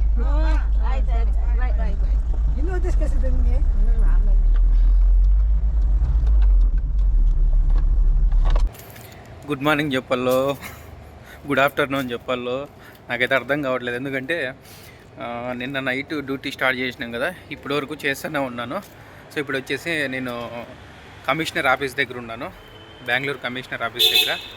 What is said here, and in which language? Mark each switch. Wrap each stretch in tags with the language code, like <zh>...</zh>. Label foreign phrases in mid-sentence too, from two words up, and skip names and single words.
<kn>ಆಯ್ತು</kn> <en>bye bye bye.</en> <kn>ಇನ್ನೂ ಹದಿನೈದು ಕೆಲಸ ಇದೆ ನಿಮಗೆ. ಆಮೇಲೆ</kn> <en>good morning</en> <te>చెప్పాలో</te> <en>good afternoon</en> <te>చెప్పాలో నాకైతే అర్థం కావట్లేదు. ఎందుకంటే నిన్న</te> <en>night duty start</en> <te>చేసినాం కదా, ఇప్పటి వరకు చేస్తూనే ఉన్నాను. సో ఇప్పుడు వచ్చేసి నేను</te> <en>commissioner office</en> <te>దగ్గర ఉన్నాను, బెంగళూరు</te> <en>commissioner office</en> <te>దగ్గర.</te>